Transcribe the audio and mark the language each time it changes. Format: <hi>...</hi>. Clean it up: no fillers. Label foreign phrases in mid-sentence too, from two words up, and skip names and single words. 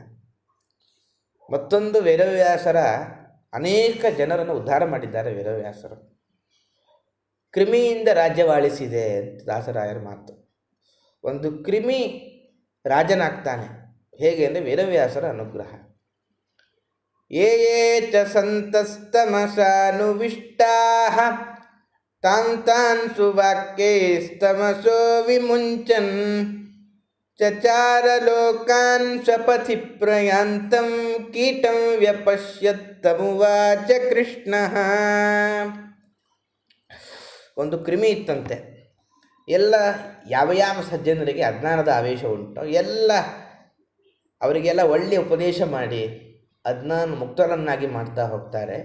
<kn>ಮತ್ತೊಂದು, ವೇದವ್ಯಾಸರ ಅನೇಕ ಜನರನ್ನು ಉದ್ಧಾರ ಮಾಡಿದ್ದಾರೆ ವೇದವ್ಯಾಸರು. ಕ್ರಿಮಿಯಿಂದ ರಾಜ್ಯವಾಳಿಸಿದೆ ಅಂತ ದಾಸರಾಯರ ಮಾತು. ಒಂದು ಕ್ರಿಮಿ ರಾಜನಾಗ್ತಾನೆ ಹೇಗೆ ಅಂದರೆ ವೇದವ್ಯಾಸರ ಅನುಗ್ರಹ.</kn> <sa>ಯೇ ಯೇ ಚ ಸಂತಸ್ತಮಸಾನುವಿಷ್ಟಾಃ ತಾನ್ ತಾನ್ ಸುವಾಕ್ಯೈಸ್ತಮಸೋ ವಿಮುಂಚನ್ ಚಚಾರ ಲೋಕಾನ್ ಸ್ವಪಥಿ ಪ್ರಯಾಂತಂ ಕೀಟಂ ವ್ಯಪಶ್ಯತ್ತಮುವಾಚ ಕೃಷ್ಣಃ.</sa> <kn>ಒಂದು ಕ್ರಿಮಿ ಇತ್ತಂತೆ. ಎಲ್ಲ ಯಾವ ಸಜ್ಜನರಿಗೆ ಅಜ್ಞಾನದ ಆವೇಶ ಉಂಟು, ಅವರಿಗೆಲ್ಲ ಒಳ್ಳೆಯ ಉಪದೇಶ ಮಾಡಿ ಅಜ್ಞಾನ ಮುಕ್ತರನ್ನಾಗಿ ಮಾಡ್ತಾ ಹೋಗ್ತಾರೆ.</kn>